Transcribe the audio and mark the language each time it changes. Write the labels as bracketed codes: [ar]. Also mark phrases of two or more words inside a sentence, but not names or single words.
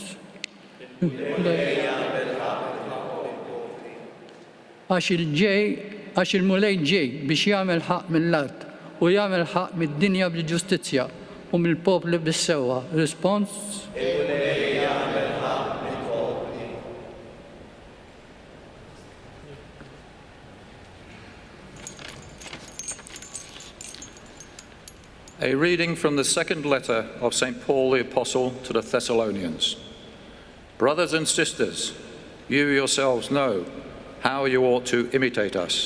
[mt] Għax il-Mulej ġej biex jagħmel ħaq mill-art u jagħmel ħaq mid-dinja bil-ġustizzja u mill-popli bis-sewwa. Respons. Il-Mulej jagħmel ħaq mill-popli. [en] A reading from the second letter of St. Paul the Apostle to the Thessalonians. Brothers and sisters, you yourselves know how you ought to imitate us.